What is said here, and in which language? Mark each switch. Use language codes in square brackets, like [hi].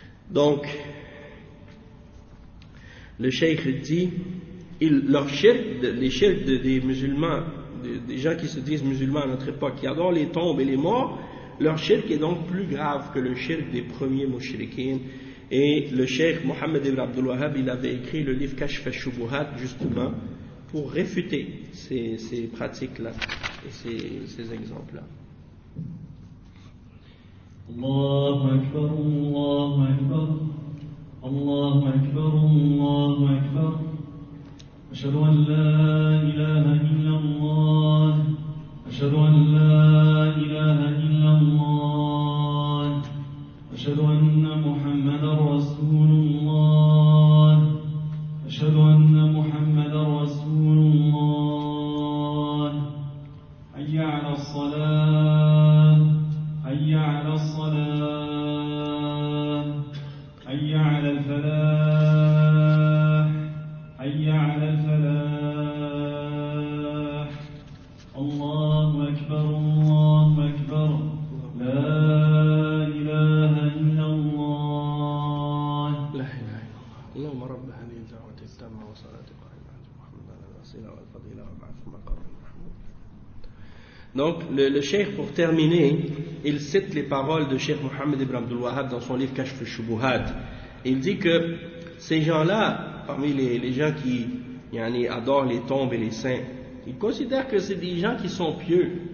[fr] Donc, le cheikh dit, les chefs des musulmans, des gens qui se disent musulmans à notre époque, qui adorent les tombes et les morts, leur shirk est donc plus grave que le shirk des premiers mushrikines. Et le cheikh Mohammed ibn Abdul Wahhab, il avait écrit le livre Kashf al-Shubuhat, justement, pour réfuter ces pratiques-là et ces exemples-là. [ar] الله أكبر الله أكبر الله أكبر الله أكبر أشهد أن لا إله إلا الله أشهد أن لا إله إلا الله أشهد أن محمدا رسول الله أشهد أن محمدا رسول الله حي على الصلاة حي على الصلاة حي على الفلاح حي على الفلاح الله أكبر الله أكبر لا إله إلا الله لا إله إلا الله اللهم رب هذه الدعوة التامة والصلاة القائمة على محمد على الوسيلة والفضيلة وبعث المقر المحمود. [fr] Donc, le cheikh, pour terminer, il cite les paroles de Cheikh Mohammed Ibn Abdul Wahhab dans son livre « Kashf al-Shubuhat ». Il dit que ces gens-là, parmi les gens qui yani, adorent les tombes et les saints, ils considèrent que c'est des gens qui sont pieux.